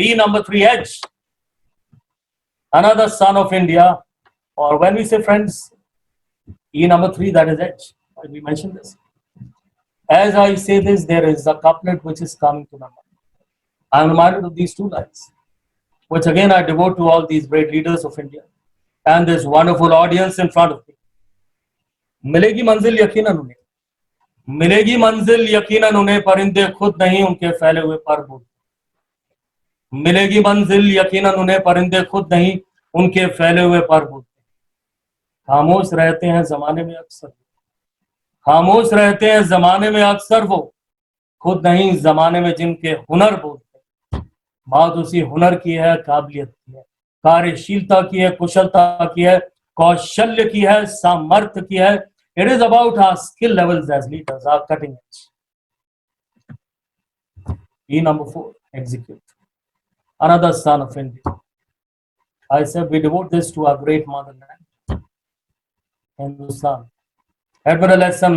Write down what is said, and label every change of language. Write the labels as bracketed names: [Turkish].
[English] E number 3, edge. Another son of India, or when we say, friends, E number 3, that is edge. We mentioned this. As I say this, there is a couplet which is coming to my mind. I am reminded of these 2 lines, which again I devote to all these great leaders of India and this wonderful audience in front of me. [Hindi] मिलेगी मंजिल यकीनन उन्हें, मिलेगी मंजिल यकीनन उन्हें, परिंदे खुद नहीं उनके फैले हुए पर बोलते। मिलेगी मंजिल यकीनन उन्हें, परिंदे खुद नहीं उनके फैले हुए पर बोलते। खामोश रहते हैं जमाने में अक्सर, खामोश रहते हैं जमाने में अक्सर वो, खुद नहीं जमाने में जिनके हुनर बोलते। बात उसी हुनर की है, काबिलियत की है, कार्यशीलता की है, कुशलता की है, कौशल्य की है, सामर्थ्य की है। [English] It is about our skill levels as leaders, our cutting edge. E number 4, execute. Another son of India. I said we devote this to our great motherland, Hindustan. Admiral S.M.